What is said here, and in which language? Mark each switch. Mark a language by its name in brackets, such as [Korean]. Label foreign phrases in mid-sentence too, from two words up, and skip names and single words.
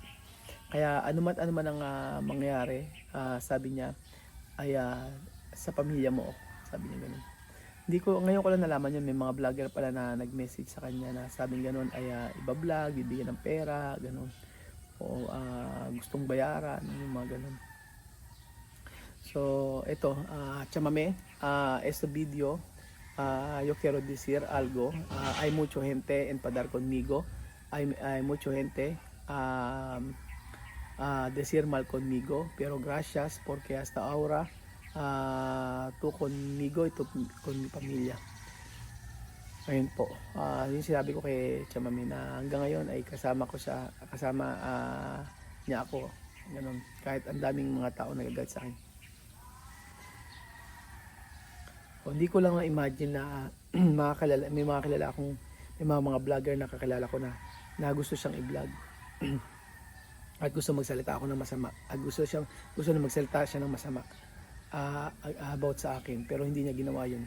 [Filipino] Kaya ano man ang mangyari, sabi niya ay sa pamilya mo, sabi niya ganun. Ngayon ko lang nalaman yun, may mga vlogger pala na nag-message sa kanya na sabing ganun ay iba-vlog, bibigyan ng pera, ganun. O gustong bayaran, yung mga ganun. So, ito, Chamami, [Spanish] este video, yo quiero decir algo. Hay mucho gente enfadar conmigo, hay mucho gente decir mal conmigo, pero gracias porque hasta ahora tú conmigo y tú con mi pamilya. [Filipino] Ayun po, yung sinabi ko kay Chamami na hanggang ngayon ay kasama niya ako, ganun, kahit ang daming mga tao nagagalit sa akin. Hindi ko lang na-imagine na may mga vlogger na kakilala ko na gusto siyang i-vlog at gusto magsalita ako ng masama at gusto na magsalita siya ng masama about sa akin, pero hindi niya ginawa yun.